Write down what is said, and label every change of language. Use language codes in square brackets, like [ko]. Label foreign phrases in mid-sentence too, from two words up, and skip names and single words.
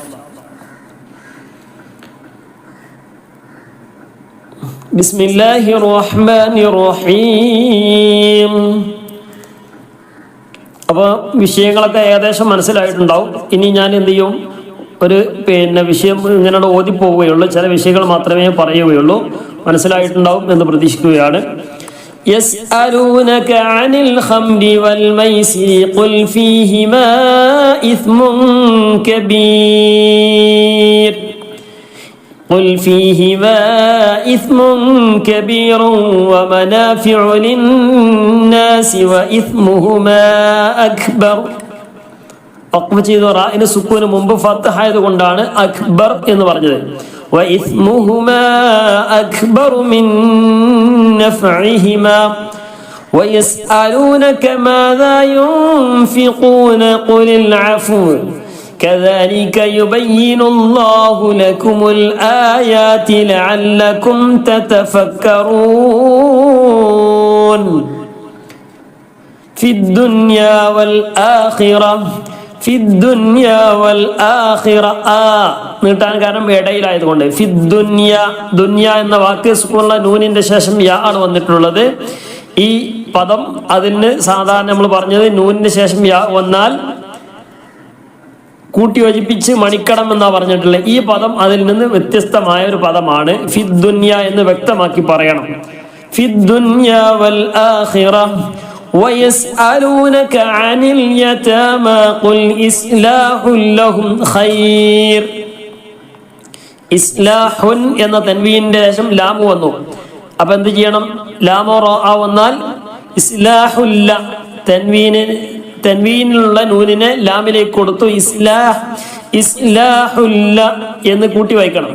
[ar] بسم الله الرحمن الرحيم. [ml] അപ്പോൾ വിഷയങ്ങളൊക്കെ ഏകദേശം മനസ്സിലായിട്ടുണ്ടാവും. ഇനി ഞാൻ എന്ത് ചെയ്യും, ഒരു പിന്നെ വിഷയം ഇങ്ങനെ ഓതിപ്പോവുകയുള്ളൂ. ചില വിഷയങ്ങൾ മാത്രമേ പറയുകയുള്ളൂ. മനസ്സിലായിട്ടുണ്ടാവും എന്ന് പ്രതീക്ഷിക്കുകയാണ്. [ar] يسألونك عن الخمر والميسر قل فيهما إثم كبير ومنافع للناس وإثمهما أكبر. [ml] റാഇന് സുക്കൂന് മുമ്പ് ഫത്ഹ ആയതുകൊണ്ടാണ് അക്ബർ എന്ന് പറഞ്ഞത്. [ar] وإثمهما أكبر من نفعهما ويسألونك ماذا ينفقون قل العفو كذلك يبين الله لكم الآيات لعلكم تتفكرون في الدنيا والآخرة [ml] നീട്ടാൻ കാരണം ഇടയിലായതുകൊണ്ട് ദുന്യ എന്ന വാക്ക് സുക്കൂനുള്ള നൂനിന്റെ ശേഷം യാ ആണ് വന്നിട്ടുള്ളത്. ഈ പദം അതിന് സാധാരണ നമ്മൾ പറഞ്ഞത് നൂനിന് ശേഷം യാ വന്നാൽ കൂട്ടിയോജിപ്പിച്ച് മണിക്കടം എന്നാ പറഞ്ഞിട്ടുള്ളത്. ഈ പദം അതിൽ നിന്ന് വ്യത്യസ്തമായ ഒരു പദമാണ്. ഫിദ്ദുന്യ എന്ന് വ്യക്തമാക്കി പറയണം. [ar] في الدنيا والآخرة ويسألونك عن اليتامى قل إصلاح لهم خير. [ml] ഇസ്ലാഹുൻ എന്ന തൻവീനിന്റെ ശേഷം ലാമു വന്നു. അപ്പൊ എന്ത് ചെയ്യണം, ലാമോ റോ വന്നാൽ ഇസ്ലാഹുല്ല തൻവീനിലുള്ള നൂനിനെ ലാമിലേക്ക് കൊടുത്തു. ഇസ്ലാഹുല്ല എന്ന് കൂട്ടി വായിക്കണം.